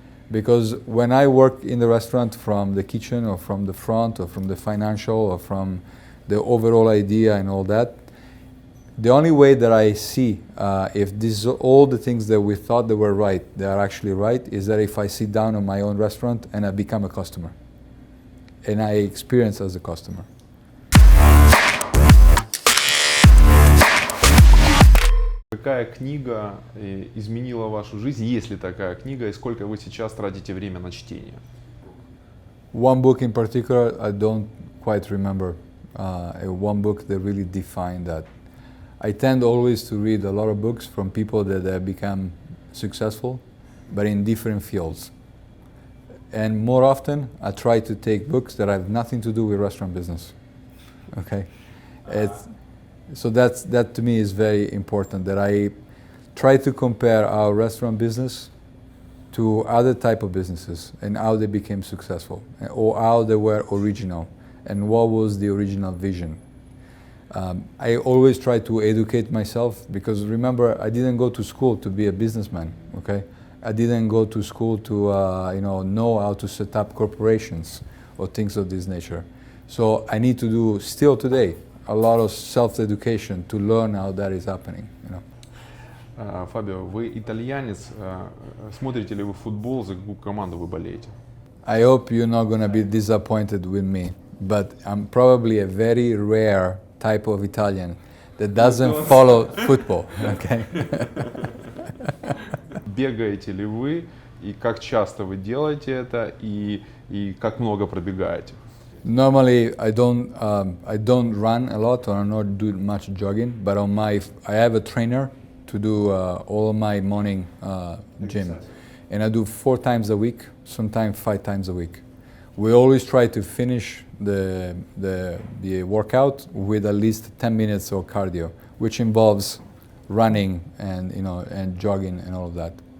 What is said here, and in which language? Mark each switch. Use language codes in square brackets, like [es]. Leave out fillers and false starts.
[en] Because when I work in the restaurant from the kitchen or from the front or from the financial or from the overall idea and all that, the only way that I see if this all the things that we thought that were right, they are actually right, is that if I sit down in my own restaurant and I become a customer. And I experience as a customer. [ru] Какая книга изменила вашу жизнь, есть ли такая книга, и сколько вы сейчас тратите время на чтение? [en] One book in particular, I don't quite remember. One book that really defined that. I tend always to read a lot of books from people that have become successful, but in different fields. And more often, I try to take books that have nothing to do with restaurant business. Okay, so that to me is very important. That I try to compare our restaurant business to other type of businesses and how they became successful, or how they were original, and what was the original vision. I always try to educate myself because remember, I didn't go to school to be a businessman. Okay. I didn't go to school to know how to set up corporations or things of this nature. So I need to do still today a lot of self-education to learn how that is happening. [ru] Фабио, вы итальянец. Смотрите ли вы футбол, за какую команду вы болеете? [en] I hope you're not going to be disappointed with me, but I'm probably a very rare type of Italian that doesn't follow football. Okay. [ru] Бегаете ли вы, и как часто вы делаете это, и как много пробегаете? [en] Normally, I don't run a lot or I don't do much jogging, but I have a trainer to do all of my morning gym, and I do 4 times a week, sometimes 5 times a week. We always try to finish the workout with at least 10 minutes of cardio, which involves running and jogging and all of that.